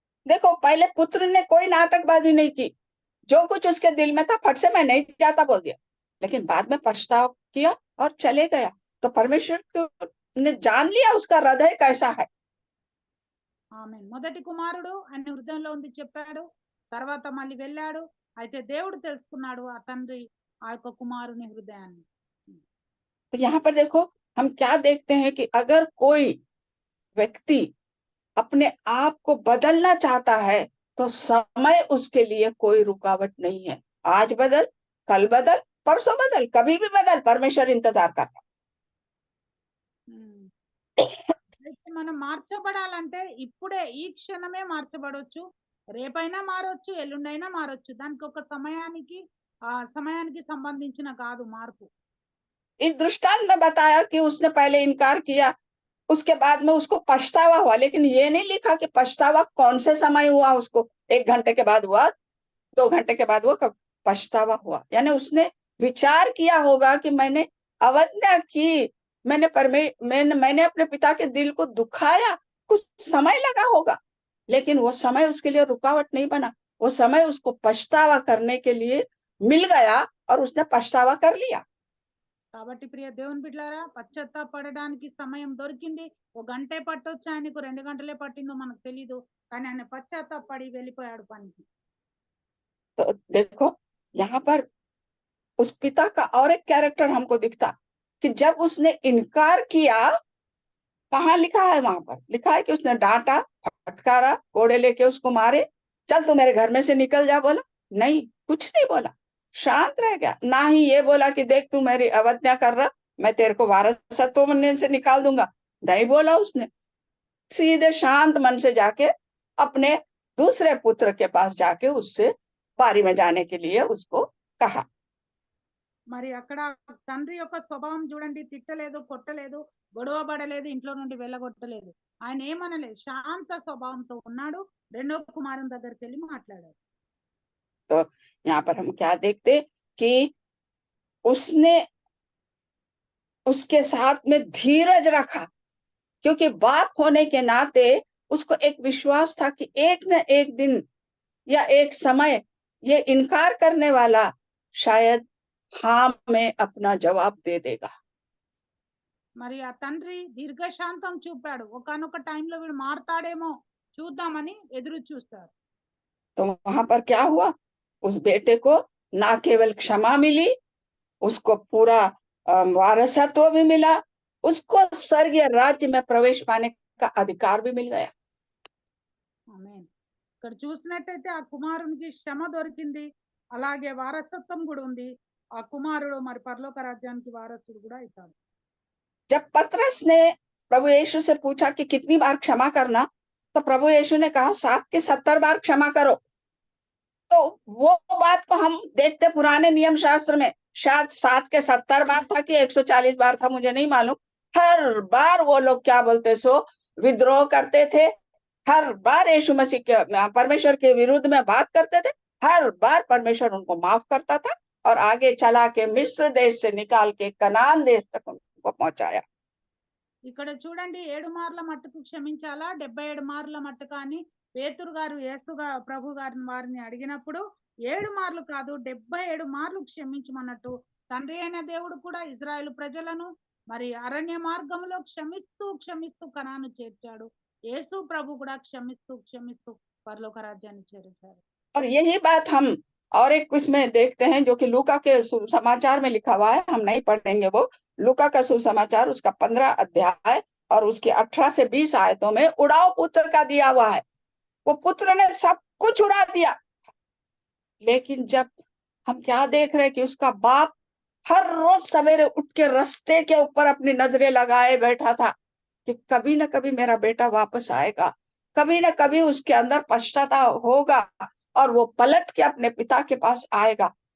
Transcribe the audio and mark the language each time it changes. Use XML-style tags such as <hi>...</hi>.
<hi>देखो, पहले पुत्र ने कोई नाटकबाजी नहीं की, जो कुछ उसके दिल में था फट से मैं नहीं जाता बोल दिया, लेकिन बाद में पछतावा किया और चले गया। तो परमेश्वर ने जान लिया उसका हृदय कैसा है।</hi> <te>ఆమేన్. మొదటి కుమారుడు ఆయన హృదయంలో ఉంది చెప్పాడు, తర్వాత మళ్ళీ వెళ్ళాడు. అయితే దేవుడు తెలుసుకున్నాడు ఆ తండ్రి ఆ యొక్క కుమారుని హృదయాన్ని.</te> <hi>तो यहाँ पर देखो हम क्या देखते हैं कि अगर कोई व्यक्ति अपने आप को बदलना चाहता है तो समय उसके लिए कोई रुकावट नहीं है। आज बदल, कल बदल, परसों बदल, कभी भी बदल, परमेश्वर इंतजार कर रहा है।</hi> <te>మనం మార్చబడాలంటే ఇప్పుడే ఈ క్షణమే మార్చబడొచ్చు, రేపైనా మారొచ్చు, ఎల్లుండైనా మారొచ్చు. దానికి ఒక సమయానికి సంబంధించిన కాదు మార్పు.</te> <hi>इस दृष्टांत में बताया कि उसने पहले इनकार किया, उसके बाद में उसको पछतावा हुआ, लेकिन ये नहीं लिखा कि पछतावा कौन से समय हुआ उसको, 1 घंटे के बाद हुआ, 2 घंटे के बाद हुआ, कब पछतावा हुआ। यानी उसने विचार किया होगा कि मैंने अवज्ञा की, मैंने अपने पिता के दिल को दुखाया, कुछ समय लगा होगा, लेकिन वो समय उसके लिए रुकावट नहीं बना। वो समय उसको पछतावा करने के लिए मिल गया और उसने पछतावा कर लिया।</hi> <te>కాబట్టి ప్రియ దేవుని బిడ్డలారా, పశ్చాత్తాపడడానికి సమయం దొరికింది. ఒక గంటే పట్టొచ్చు, ఆయనకు 2 గంటలే పట్టిందో మనకు తెలీదు. కానీ ఆయన పశ్చాత్తాపడి వెళ్ళిపోయాడు పనికి.</te> <hi>तो देखो यहाँ पर उस पिता का और एक कैरेक्टर हमको दिखता कि जब उसने इनकार किया, कहाँ लिखा है, वहां पर लिखा है कि उसने डांटा, फटकारा, कोड़े लेके उसको मारे, चल तू मेरे घर में से निकल जा, बोला नहीं, कुछ नहीं बोला, शांत रह गया। ना ही ये बोला कि देख तू मेरी अवज्ञा कर रहा, मैं तेरे को वारसत्व से निकाल दूंगा, नहीं बोला उसने। सीधे शांत मन से जाके अपने दूसरे पुत्र के पास जाके उससे पारी में जाने के लिए उसको कहा।</hi> <te>మరి అక్కడ తండ్రి యొక్క స్వభావం చూడండి, తిట్టలేదు, కొట్టలేదు, గొడవ పడలేదు, ఇంట్లో నుండి వెళ్ళగొట్టలేదు. ఆయన ఏమనలేదు, శాంత స్వభావంతో ఉన్నాడు. రెండో కుమారుని దగ్గరికి వెళ్ళి మాట్లాడాడు.</te> <hi>तो यहाँ पर हम क्या देखते कि उसने उसके साथ में धीरज रखा, क्योंकि बाप होने के नाते उसको एक विश्वास था कि एक न एक दिन या एक समय ये इनकार करने वाला शायद हाँ में अपना जवाब दे देगा।</hi> <te>మరి ఆ తండ్రి దీర్ఘశాంతం చూపాడు. ఒకానొక టైంలో వీడు మారతాడేమో చూద్దామని ఎదురు చూస్తారు.</te> <hi>तो वहां पर क्या हुआ, उस बेटे को ना केवल क्षमा मिली, उसको पूरा वारसत्व भी मिला, उसको स्वर्गीय राज्य में प्रवेश पाने का अधिकार भी मिल गया।</hi> <te>ఆమేన్. ఇక్కడ చూసినట్టయితే ఆ కుమారునికి క్షమ దొరికింది, అలాగే వారసత్వం కూడా ఉంది. ఆ కుమారుడు మరి పరలోక రాజ్యానికి వారసుడు కూడా అవుతాడు.</te> <hi>जब पतरस ने प्रभु यीशु से पूछा कि कितनी बार क्षमा करना, तो प्रभु यीशु ने कहा 7 के 70 बार क्षमा करो। तो वो बात को हम देखते पुराने नियम शास्त्र में, शायद 7 के 70 बार था कि 140 बार था, मुझे नहीं मालूम। हर बार वो लोग क्या बोलते सो विद्रोह करते थे, हर बार यीशु मसीह के परमेश्वर के विरुद्ध में बात करते थे, हर बार परमेश्वर उनको माफ करता था और आगे चला के मिस्र देश से निकाल के कनान देश तक उनको पहुंचाया।</hi> <te>ఇక్కడ చూడండి, 7 మార్ల మట్టుకు క్షమించాలా, 77 మార్ల మట్టుకు అని పేతురు గారు యేసుగా ప్రభు గారిని వారిని అడిగినప్పుడు 7 మార్లు కాదు 77 మార్లు క్షమించమన్నట్టు తండ్రి అయిన దేవుడు కూడా ఇజ్రాయెల్ ప్రజలను మరి అరణ్య మార్గంలో క్షమిస్తూ క్షమిస్తూ కనాను చేర్చాడు. యేసు ప్రభు కూడా క్షమిస్తూ క్షమిస్తూ పరలోక రాజ్యాన్ని చేర్చారు.</te> <hi>और यही बात हम और एक इसमें देखते हैं जो कि लूका के सुसमाचार में लिखा हुआ है, हम नहीं पढ़ेंगे वो। लूका का सुसमाचार उसका 15 अध्याय और उसके 18 से 20 आयतों में उड़ाव पुत्र का दिया हुआ है। वो पुत्र ने सब कुछ उड़ा दिया, लेकिन जब हम क्या देख रहे हैं कि उसका बाप हर रोज सवेरे उठ के रास्ते के ऊपर अपनी नजरें लगाए बैठा था कि कभी न कभी मेरा बेटा वापस आएगा, कभी न कभी उसके अंदर पश्चाताप होगा और वो पलट के अपने पिता के पास आएगा।</hi>